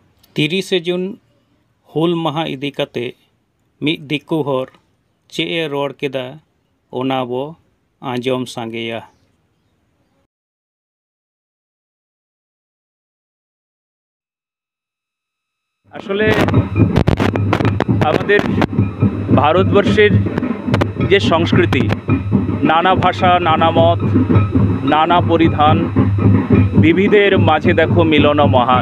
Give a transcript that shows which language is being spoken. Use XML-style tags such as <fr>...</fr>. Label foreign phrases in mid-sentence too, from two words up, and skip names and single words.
<sat>30 जून हुल माहा इदी काते मिद दिकु हर चे ए रोड़ केदा ओना बो आंजम सांगेया।</sat> <bn>আসলে আমাদের ভারতবর্ষের যে সংস্কৃতি, নানা ভাষা, নানা মত, নানা পরিধান, বিবিধের মাঝে দেখো মিলন মহান।</bn>